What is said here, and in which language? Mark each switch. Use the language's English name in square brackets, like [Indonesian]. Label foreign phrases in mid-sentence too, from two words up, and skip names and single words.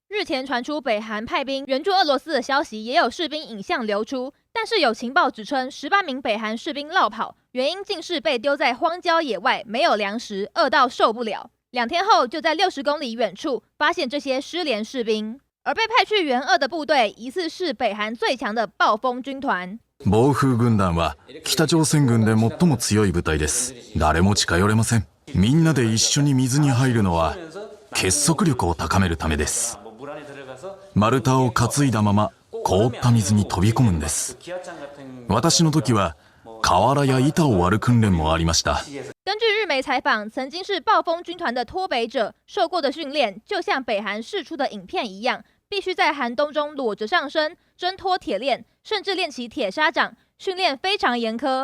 [Chinese] 日前传出北韩派兵援助俄罗斯的消息，也有士兵影像流出，但是有情报指称18名北韩士兵落跑，原因竟是被丢在荒郊野外，没有粮食，饿到受不了。2天后，就在60公里远处发现这些失联士兵，而被派去援俄的部队，疑似是北韩最强的暴风军团。 [Japanese] 暴風軍団は北朝鮮軍で最も強い部隊です。誰も近寄れません。みんなで一緒に水に入るのは結束力を高めるためです。丸太を担いだまま凍った水に飛び込むんです。私の時は瓦や板を割る訓練もありました。 [Chinese] 根据日媒采访，曾经是暴风军团的脱北者，受过的训练就像北韩释出的影片一样，必须在寒冬中裸着上身，挣脱铁链，甚至练起铁砂掌，训练非常严苛。